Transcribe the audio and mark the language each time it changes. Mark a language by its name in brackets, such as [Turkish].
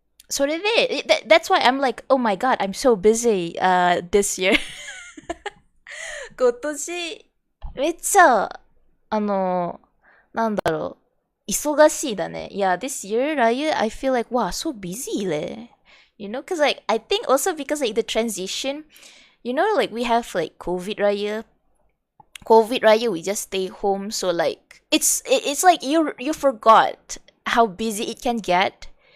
[English] So that's why I'm like, oh my god, I'm so busy this year. [Japanese] 今年めっちゃなんだろう、忙しいだね。 [English] Yeah, this year, Raya, I feel like, wow, so busy le. Because like, I think also because like the transition, like we have like COVID Raya, we just stay home. So like, it's like you forgot how busy it can get.